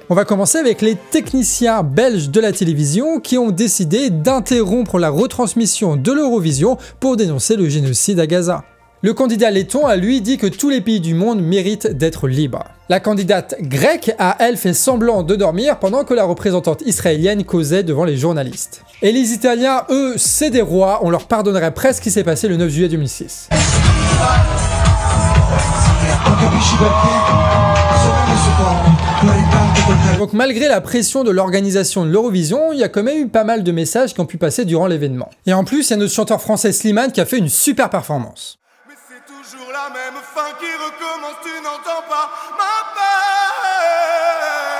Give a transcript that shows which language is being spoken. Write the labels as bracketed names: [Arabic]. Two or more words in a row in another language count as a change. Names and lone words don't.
[French] On va commencer avec les techniciens belges de la télévision qui ont décidé d'interrompre la retransmission de l'Eurovision pour dénoncer le génocide à Gaza. Le candidat letton a lui dit que tous les pays du monde méritent d'être libres. La candidate grecque a elle fait semblant de dormir pendant que la représentante israélienne causait devant les journalistes. Et les Italiens, eux, c'est des rois, on leur pardonnerait presque ce qui s'est passé le 9 juillet 2006. [Italian] Non capisci perché? Sono messo qua. [French] Donc malgré la pression de l'organisation de l'Eurovision, il y a quand même eu pas mal de messages qui ont pu passer durant l'événement. Et en plus, il y a notre chanteur français Slimane qui a fait une super performance. Mais c'est toujours la même fin qui recommence, tu n'entends pas ma peine.